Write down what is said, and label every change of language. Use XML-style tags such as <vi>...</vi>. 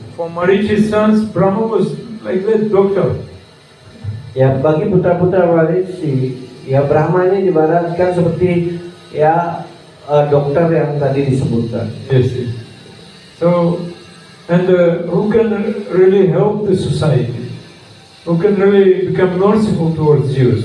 <en>For Marichi's sons, Brahma was like that doctor.</en> <id>Ya, bagi putra-putra Marici, ya Brahma ini dibaratkan seperti ya dokter yang tadi disebutkan.</id> <en>Yes. So, and who can really help the society? Who can really become merciful towards Jews?</en>